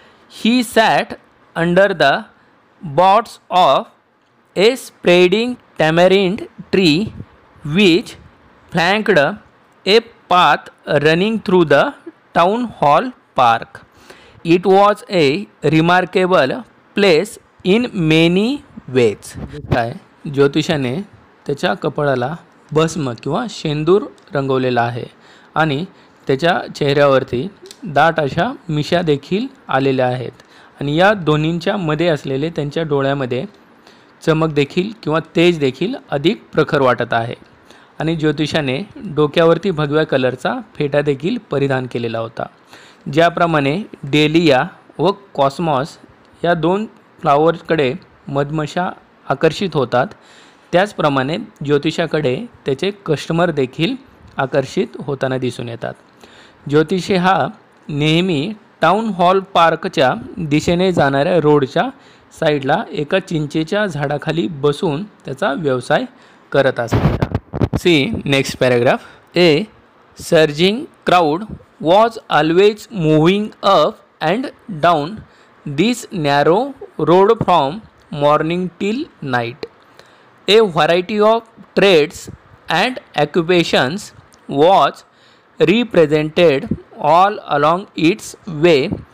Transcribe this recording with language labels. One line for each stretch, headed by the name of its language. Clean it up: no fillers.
English: He sat under the boughs of a spreading tamarind tree which flanked a path running through the town hall park. It was a remarkable place in many ways.
Marathi: काय, ज्योतिषाने त्याच्या कपाळाला भस्म किंवा शेंदूर रंगवलेला आहे आणि त्याच्या चेहऱ्यावरती दाट अशा मिशा देखील आलेल्या आहेत आणि या दोन्हींच्या मध्ये असलेले त्यांच्या डोळ्यामध्ये चमक देखील किंवा तेज देखील अधिक प्रखर वाटत आहे. आणि ज्योतिषाने डोक्यावरती भगव्या कलरचा फेटा देखील परिधान केलेला होता. ज्याप्रमाणे डेलिया व कॉस्मॉस या दोन फ्लावर्सकडे मधमाशा आकर्षित होतात, त्याचप्रमाणे ज्योतिषाकडे त्याचे कस्टमर देखील आकर्षित होताना दिसून येतात. ज्योतिषी हा नेहमी टाउन हॉल पार्कच्या दिशेने जाणाऱ्या रोडच्या साईडला एका चिंचेच्या झाडाखाली बसून त्याचा व्यवसाय करत असायचा.
English: See next paragraph. A surging crowd was always moving up and down this narrow road from morning till night. A variety of trades and occupations was represented all along its way.